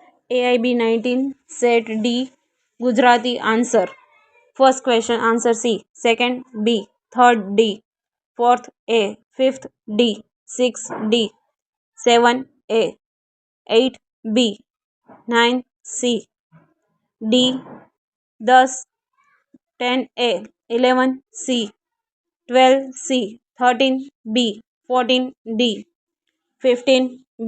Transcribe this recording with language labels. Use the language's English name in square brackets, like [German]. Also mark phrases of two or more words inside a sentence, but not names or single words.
[English] AIB 19 Set D Gujarati answer. First question answer C. Second B. Third D. Fourth A. Fifth D. Sixth D. 7 A. 8 B. 9 C. D. 10 10 A. 11 C. 12 C. 13 B. 14 D. 15 B.